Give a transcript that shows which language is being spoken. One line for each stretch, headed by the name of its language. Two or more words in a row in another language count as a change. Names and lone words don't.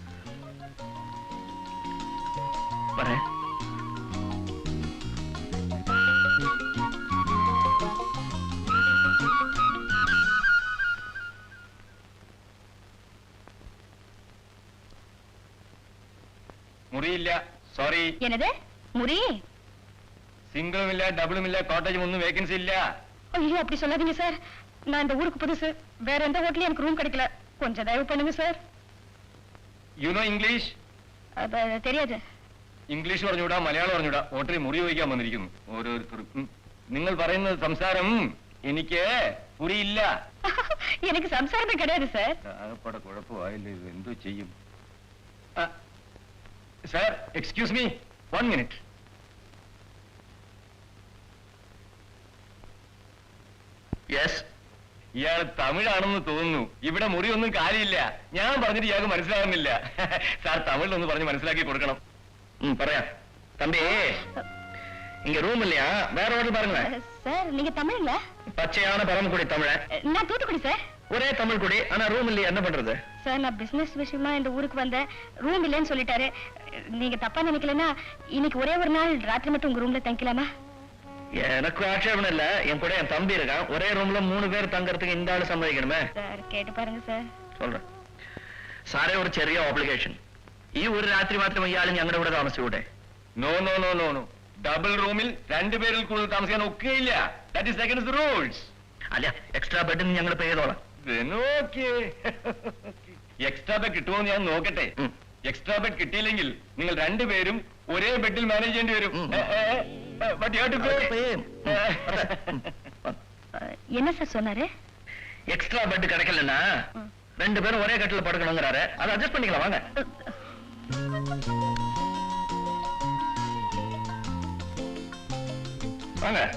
Tamil: வரேன்.
Malayalam: മുറിയില്ല, സോറി.
Tamil: என்னது முறி?
Malayalam: സിംഗിളും ഇല്ല, ഡബിളും ഇല്ല, കോട്ടേജും ഒന്നും വേക്കൻസി ഇല്ല.
Tamil: ஐயோ, அப்படி சொல்லாதீங்க சார். நான் இந்த ஊருக்கு புதுசு. வேற எந்த ஹோட்டலையும் எனக்கு ரூம் கிடைக்கல. கொஞ்சம் தயவு பண்ணுங்க சார்.
English: you know English?
Tamil: தெரியாது.
Malayalam: ഇംഗ്ലീഷ് പറഞ്ഞുകൂടാ, മലയാളം പറഞ്ഞുകൂടാ. ഹോട്ടലിൽ മുറി വഹിക്കാൻ വന്നിരിക്കുന്നു ഓരോരുത്തരും. നിങ്ങൾ പറയുന്ന സംസാരം എനിക്ക് പുരിയില്ല.
Tamil: எனக்கு சம்சாரமே கிடையாது சார்.
Malayalam: ആകപ്പാടെ കുഴപ്പമായില്ല, ഇത് എന്തോ ചെയ്യും?
English: സാർ, excuse me, 1 minute.
Malayalam: യെസ്. ഇയാൾ തമിഴാണെന്ന് തോന്നുന്നു. ഇവിടെ മുറിയൊന്നും കാര്യമില്ല. ഞാൻ പറഞ്ഞിട്ട് ഇയാൾക്ക് മനസ്സിലാകുന്നില്ല. സാർ തമിഴിലൊന്ന് പറഞ്ഞ് മനസ്സിലാക്കി കൊടുക്കണം. പറയാ.
Tamil: தம்பி, இங்க ரூம் இல்லையா? வேற ஹோட்டல் பாருங்களேன். சார், நீங்க தமிழ்ல? பச்சையான பரமக்குடி தமிழன். நான் தூத்துக்குடி சார். ஒரே தமிழ் குடி, ஆனா ரூம் இல்லையா? என்ன பண்றது? சார், நான் பிசினஸ் விஷயமா இந்த ஊருக்கு வந்தேன். ரூம் இல்லைன்னு சொல்லிட்டாரு. நீங்க தப்பா நினைக்கலன்னா இன்னைக்கு ஒரே ஒரு நாள் ராத்திரி மட்டும் உங்க ரூம்ல தங்கிக்கலாமா? எனக்கு ஆட்சேபம் இல்ல. என் கூட என் தம்பி இருக்கான். ஒரே ரூம்ல 3 பேர் தங்கறதுக்கு இந்த ஆளு சம்மதிக்கணுமே. சார், கேட்டு பாருங்க சார். சொல்றேன்.
Malayalam: സാറേ, ഒരു ചെറിയ ഓബ്ലിഗേഷൻ. ഈ ഒരു രാത്രി മാത്രം ഇയാൾ ഞങ്ങളുടെ കൂടെ താമസിച്ചൂടെ?
English: no no no no no. double room
Malayalam: 2 പേരിൽ കൂടുതൽ താമസിക്കാൻ ഒക്കെയില്ല.
English: that is against the rules.
Malayalam: അല്ല,
English: extra bed
Malayalam: ഞങ്ങൾ പേ ചെയ്തോളാം.
English: extra bed
Malayalam: കിട്ടുമോ ഞാൻ നോക്കട്ടെ.
English: extra bed
Malayalam: കിട്ടിയില്ലെങ്കിൽ നിങ്ങൾ 2 പേരും ഒരേ ബെഡിൽ മാനേജ് ചെയ്യേണ്ടി വരും.
Tamil: என்ன சார் சொன்னாரு?
English: extra bed
Tamil: கிடைக்கலன்னா 2 பேரும் ஒரே கட்டில படுக்கணுங்கிறாரு. அதை அட்ஜஸ்ட் பண்ணிக்கலாம், வாங்க. வாங்க.